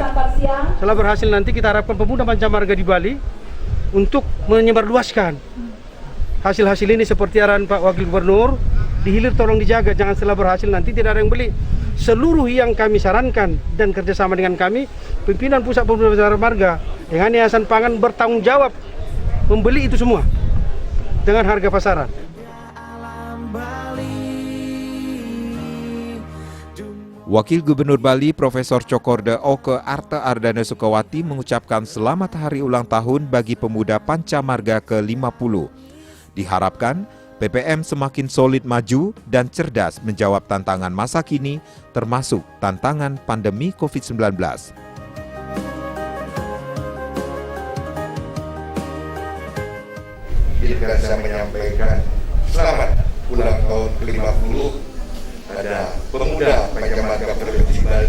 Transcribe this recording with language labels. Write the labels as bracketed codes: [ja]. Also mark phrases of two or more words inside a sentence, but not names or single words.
[id] Setelah berhasil nanti kita harapkan pemuda Pancamarga di Bali untuk menyebarluaskan hasil-hasil ini seperti arahan Pak Wakil Gubernur, di hilir tolong dijaga, jangan setelah berhasil nanti tidak ada yang beli. Seluruh yang kami sarankan dan kerjasama dengan kami, pimpinan pusat pemuda Pancamarga dengan Yayasan Pangan bertanggung jawab membeli itu semua dengan harga pasaran. Wakil Gubernur Bali Profesor Cokorda Oke Arta Ardana Sukawati mengucapkan selamat hari ulang tahun bagi pemuda Pancamarga ke-50. Diharapkan PPM semakin solid maju dan cerdas menjawab tantangan masa kini, termasuk tantangan pandemi COVID-19. Jika saya menyampaikan selamat ulang tahun ke-50 pada pemuda Pancamarga Provinsi Bali.